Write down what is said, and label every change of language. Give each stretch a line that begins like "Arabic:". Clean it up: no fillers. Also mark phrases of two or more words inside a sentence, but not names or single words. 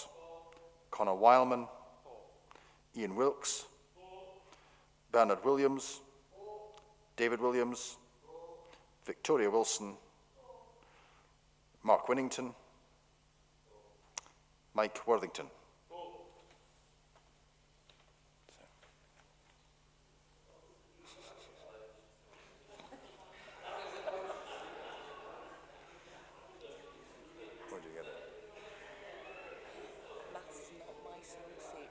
English: Connor Wileman. Ian Wilkes. Bernard Williams. David Williams. Victoria Wilson. Mark Winnington. Mike Worthington. Where did you get it? Maths is not my strong suit.